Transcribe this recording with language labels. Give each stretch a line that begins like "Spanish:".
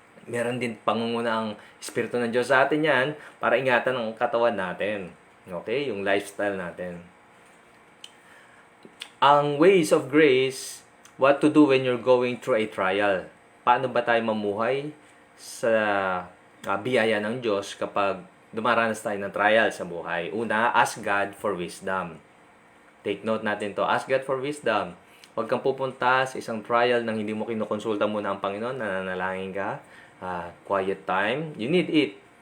Filipino: Meron din pangunguna ang Espiritu ng Diyos sa atin yan para ingatan ang katawan natin. Okay? Yung lifestyle natin.
English: Ang ways of grace, what to do when you're going through a trial.
Filipino: Paano ba tayo mamuhay sa biyaya ng Diyos kapag dumaranas tayo ng trial sa buhay?
English: Una, ask God for wisdom. Take note natin to. Ask God for wisdom.
Filipino: Huwag kang pupunta sa isang trial nang hindi mo kinukonsulta muna ang Panginoon, nananalangin ka.
English: Quiet time. You need it.